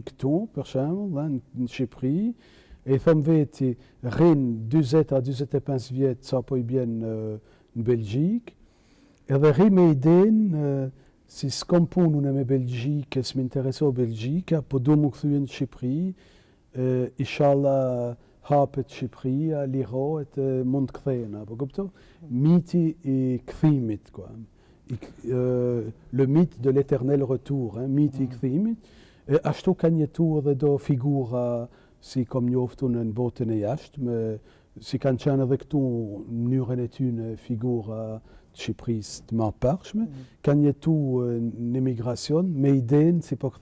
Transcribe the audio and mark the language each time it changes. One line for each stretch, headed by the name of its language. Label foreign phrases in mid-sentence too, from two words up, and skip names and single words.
Albanian: këtu, për shembull, në Shqipëri, e i thëmë veti, rrinë 20 a 25 vjetë sa po i bjen në Belgjikë, edhe rri me idenë, si s'kom punun e me Belgjikë, s'mi intereso Belgjika, po du mu këthujen në Shqipëri, inshallah hapet Shqipëria, lirohet, mund këthejna, po këpto? Miti i këthimit,
French: le mythe de l'éternel retour,
Albanian: miti i këthimit, ashtu kanë jetu edhe do figura si kom njoftu në botën e jashtë, si kanë qenë edhe këtu në mënyrën e tyne figura Shqipërisë të ma përshme, kanë jetu në emigracion me idenë si po